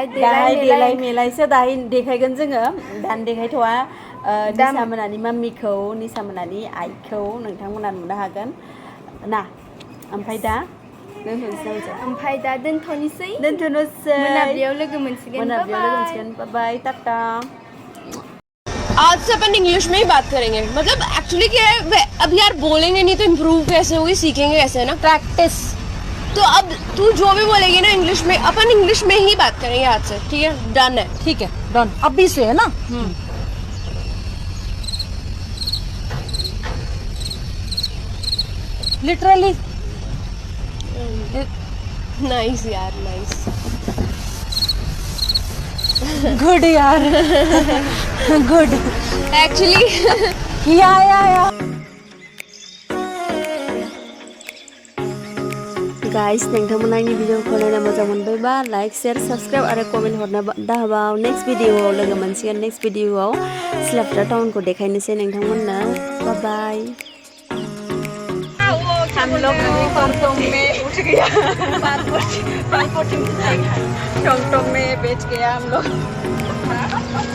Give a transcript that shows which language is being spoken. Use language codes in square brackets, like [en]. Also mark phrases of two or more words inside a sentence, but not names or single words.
[brx] देलाय मेलायसो दाहाय देखायगोन जोङो दान देखायथ'वा निसा मोनानि मामिखौ निसा मोनानि आइखौ नोंथांमोना नुनो हागोन ना ओमफ्राय दा दोनथ'नोसै मोनाबिलियाव लोगो मोनसिगोन [en] bye bye tata [hi] आज से अपन इंग्लिश में ही बात करेंगे मतलब एक्चुअली क्या है अब यार बोलेंगे नहीं तो इम्प्रूव कैसे होगी सीखेंगे कैसे ना प्रैक्टिस तो अब तू जो भी बोलेगी ना इंग्लिश में अपन इंग्लिश में ही बात करेंगे आज से ठीक है डन है ठीक है डन अभी से है ना लिटरली [en] nice yaar nice good yaar good [hi] एक्चुअली या [brx] गाइस नोंथांमोना आंनि भिडिअखौ नायना मोजां मोनबायबा [en] like share subscribe [brx] आरो कमेन्ट हरनो दाबाव नेक्स्ट भिडिअआव लोगो मोनसिगोन नेक्स्ट भिडिअआव सिलाफोथार टाउनखौ देखायनोसै नोंथांमोननो बाय बाय [hi] हम लोग टोंग में उठ गया टोंग में बेच गया हम लोग